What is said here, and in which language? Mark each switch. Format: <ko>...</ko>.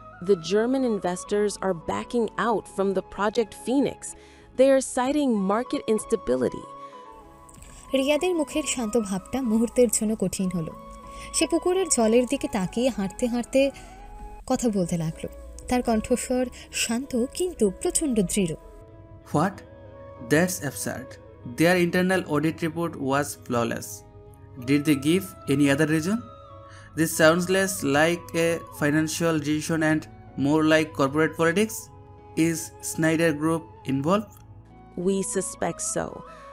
<en>The German investors are backing out from the Project Phoenix. They are citing market instability.</en> <bn>রিয়াদের মুখের শান্ত ভাবটা মুহূর্তের জন্য কঠিন হলো। সে পুকুরের জলের দিকে তাকিয়ে হাঁটতে হাঁটতে কথা বলতে লাগলো। তার কণ্ঠস্বর শান্ত কিন্তু প্রচণ্ড দৃঢ়।</bn> <en>What? That's absurd. Their internal audit report was flawless. Did they give any other reason? This sounds less like a financial decision and more like corporate politics. Is Snyder Group involved? We suspect so.</en>